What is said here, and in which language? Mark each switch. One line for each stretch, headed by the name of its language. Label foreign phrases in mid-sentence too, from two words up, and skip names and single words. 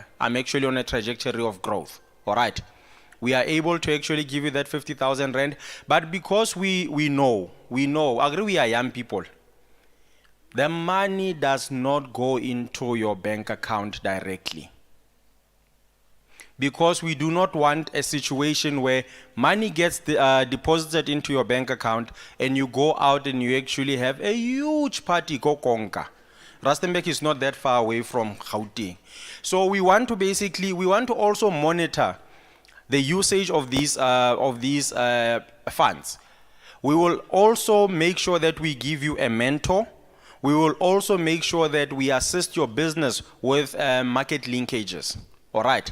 English: I'm actually on a trajectory of growth, all right? We are able to actually give you that 50,000 rand, but because we know, agree we are young people, the money does not go into your bank account directly. Because we do not want a situation where money gets deposited into your bank account and you go out and you actually have a huge party, go konka. Rustenburg is not that far away from Gauteng. So we want to also monitor the usage of these funds. We will also make sure that we give you a mentor. We will also make sure that we assist your business with market linkages, all right?